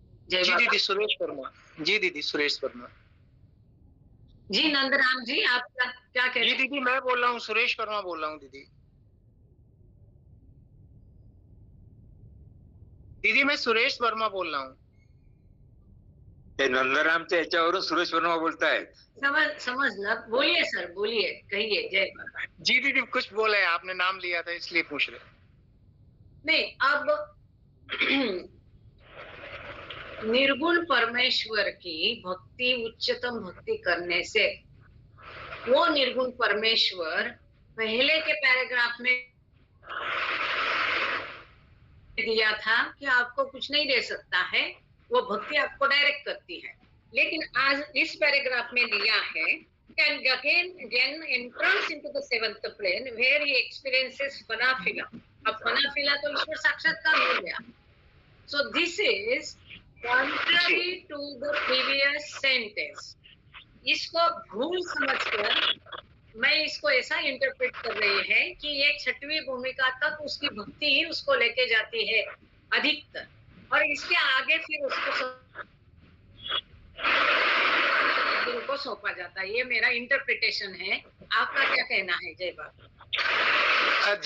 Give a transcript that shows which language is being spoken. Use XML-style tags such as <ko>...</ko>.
<hi>जी दीदी सुरेश वर्मा। जी दीदी सुरेश वर्मा। जी नंदराम जी, आप क्या कह रहे हैं? जी दीदी मैं बोल रहा हूँ, सुरेश वर्मा बोल रहा हूँ दीदी। दीदी मैं सुरेश वर्मा बोल रहा हूँ।</hi> <mr>ते नंदरामच्या याच्यावरून सुरेश वर्मा बोलतायत.</mr> <hi>समझ बोलिए सर, बोलिए, कहिए जय बाबा। जी दीदी कुछ बोले, आपने नाम लिया था इसलिए पूछ रहे। नहीं, अब निर्गुण परमेश्वर की भक्ति, उच्चतम भक्ति करने से वो निर्गुण परमेश्वर पहले के पैराग्राफ में दिया था कि आपको कुछ नहीं दे सकता है, वो भक्ति आपको डायरेक्ट करती है। लेकिन आज इस पैराग्राफ में दिया है</hi> <en>and again entrance into the seventh plane where he experiences phanafila.</en> <hi>अब phanafila तो ईश्वर साक्षात्कार हो गया।</hi> <en>So this is contrary to the previous sentence.</en> <hi>इसको भूल समझकर मैं इसको ऐसा इंटरप्रेट कर रही है कि ये छठवीं भूमिका तक उसकी भक्ति ही उसको लेके जाती है अधिकतर, और इसके आगे फिर उसको गुरु को सौंपा जाता है। ये मेरा इंटरप्रिटेशन है, आपका क्या कहना है जय बाबा?</hi>